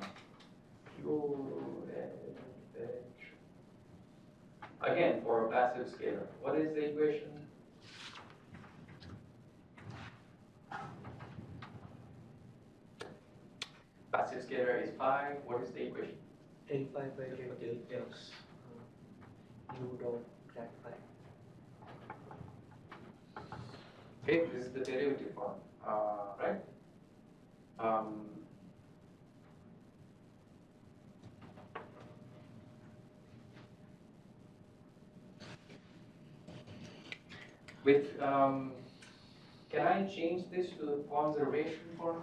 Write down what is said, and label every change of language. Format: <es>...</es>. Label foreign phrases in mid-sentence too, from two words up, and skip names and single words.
<en>Pure advection. Again, for a passive scalar. What is the equation? Passive scalar is phi. What is the equation? Del phi by del x u dot grad phi. Okay, this is the derivative form, right? Can I change this to the conservation form?</en>